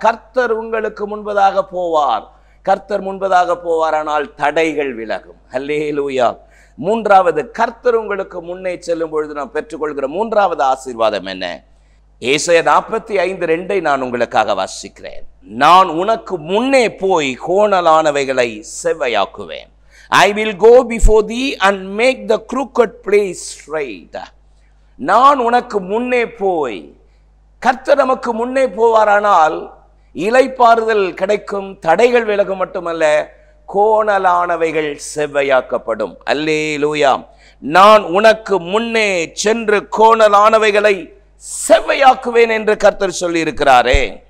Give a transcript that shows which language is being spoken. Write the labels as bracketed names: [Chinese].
[Tamil] கர்த்தர் உங்களுக்கு முன்பதாக போவார். கர்த்தர் முன்பதாக போவாரானால் தடைகள் விலகும். அல்லேலூயா. மூன்றாவது, கர்த்தர் உங்களுக்கு முன்னே செல்லும் பொழுது நாம் பெற்றுக்கொள்கிற மூன்றாவது ஆசீர்வாதம் என்ன? ஏசாயா 45:2 நான் உங்களுக்காக வாசிக்கிறேன். நான் உனக்கு முன்னே போய் கோணலானவைகளை செவ்வையாக்குவேன். [English] I will go before thee and make the crooked place straight. [Tamil] நான் உனக்கு முன்னே போய், கர்த்தர் நமக்கு முன்னே போவாரானால் இளைப்பாறுதல் கிடைக்கும், தடைகள் விலகும், மட்டுமல்ல கோணலானவைகள் செவ்வையாக்கப்படும். அல்லேலூயா. நான் உனக்கு முன்னே சென்று கோணலானவைகளை செவ்வையாக்குவேன் என்று கர்த்தர் சொல்லி இருக்கிறாரே.